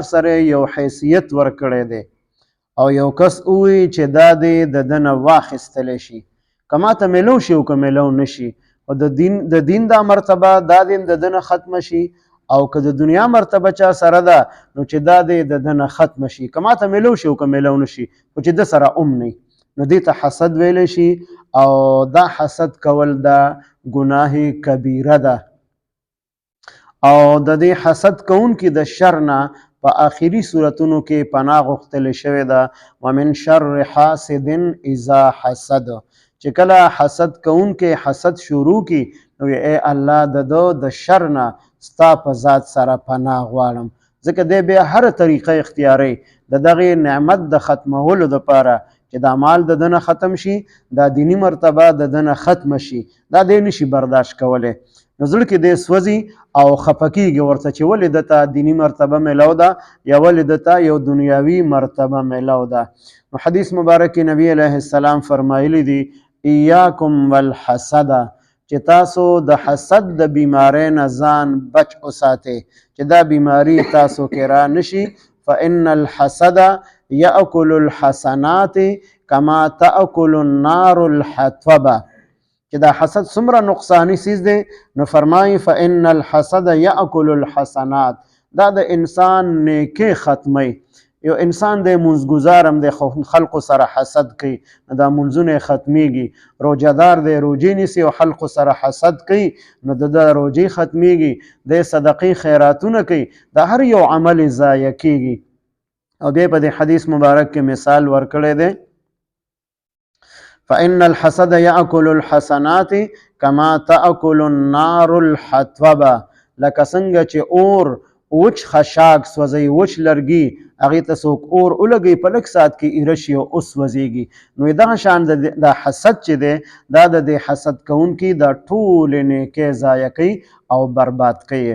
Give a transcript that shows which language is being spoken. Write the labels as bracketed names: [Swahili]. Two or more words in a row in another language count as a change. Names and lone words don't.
[Pashto] سره یو حیثیت ورکړی دی، او یو کس ووایي چې دا دې د ده نه واخیستلی شي، که ماته میلو شي او که میلو نه شي، او د دین دا مرتبه دا دې د ده نه ختمه شي، او که د دنیا مرتبه چا سره ده نو چې دا دې د ده نه ختمه شي، که ماته میلو شي او که میلو نه شي، خو چې ده سره نه، نو دې ته حسد ویلی شي. او دا حسد کول دا ګناه کبیره ده. او د دې حسد کوونکي د شر نه په آخري صورتونو کې پناه غوښتل شوې ده، [Arabic] ومن شر حاسد اذا حسد. [Pashto] چې کله حسد کوونکي حسد شروع کی نو ای الله د شر نه ستا په ذات سره پناه غواړم، ځکه دی بیا هر طریقه اختیاري د دغه نعمت د ختمولو دپاره چې دا مال د ده نه ختم شي، دا دینی مرتبه د ده نه ختم شي، دا دی نشي برداشت کولی. نو زړه کې دی سوځي او خفه کېږي ورته چې ولې دته دینی مرتبه میلو ده یا ولې دته یو دنیاوي مرتبه میلو ده. نو حدیث مبارک نبی [Arabic] علیه السلام [Pashto] فرمایلی دی [Arabic] ایاکم والحسد، [Pashto] چې تاسو د حسد د بیماری نه ځان بچ وساتئ چې دا بیماری تاسو کې را نشي. [Arabic] فإن الحسد یأکل الحسنات کما تأکل النار الحطب. [Pashto] چې دا حسد څومره نقصانی سیز دی، نو فرمایي [Arabic] فإن الحسد یأکل الحسنات، [Pashto] دا د انسان نیکی ختمی. یو انسان دی منځګزارم دی خو خلقو سره حسد کوي، نو دا منځونه ختمیږي. روجهدار دی روجې نیسي او خلقو سره حسد کوي، نو د روجې ختمیږي. دی صدقې خیراتونه کوي، دا هر یو عمل ضایع کیږي. او بیا په دې حدیث مبارک کې مثال ورکړی دی [Arabic] فإن الحسد یأکل الحسنات کما تأکل النار الحطب. [Pashto] لکه څنګه چې اور وچ خشاک سوځي، وچ لرګي هغې ته څوک اور ولګوي په لږ ساعت کې ایره شي او وسوځېږي. نو دغه شان د حسد چې دی دا د دې حسد کوونکي دا ټولې نیکۍ ضایع کوي او برباد کوي.